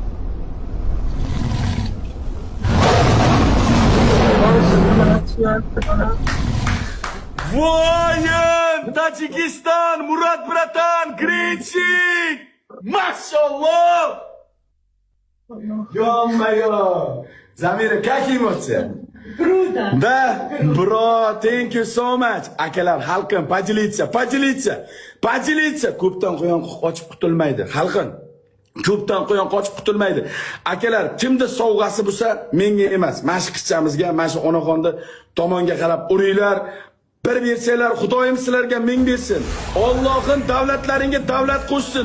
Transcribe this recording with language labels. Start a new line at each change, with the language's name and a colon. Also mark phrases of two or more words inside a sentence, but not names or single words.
Uzbek: Voyin! Tojikiston, Murat bratan, Grinchik! Maşallah! Yommayo! Zamira,
Russian: как эмоция? Круто! Да,
English: bro, thank you so much.
Uzbek: Akalar, xalqim, поделиться. Ko'pdan qo'yon qochib qutulmaydi. Xalqim, ko'pdan qo'yon qochib qutulmaydi. Akalar, kimda sovg'asi bo'lsa, menga emas, mana shu qizchamizga, mana shu onaxonni tomonga qarab uringlar. Bir bersanglar, Xudoyim sizlarga ming bersin. Allohim davlatlaringga davlat qo'shsin.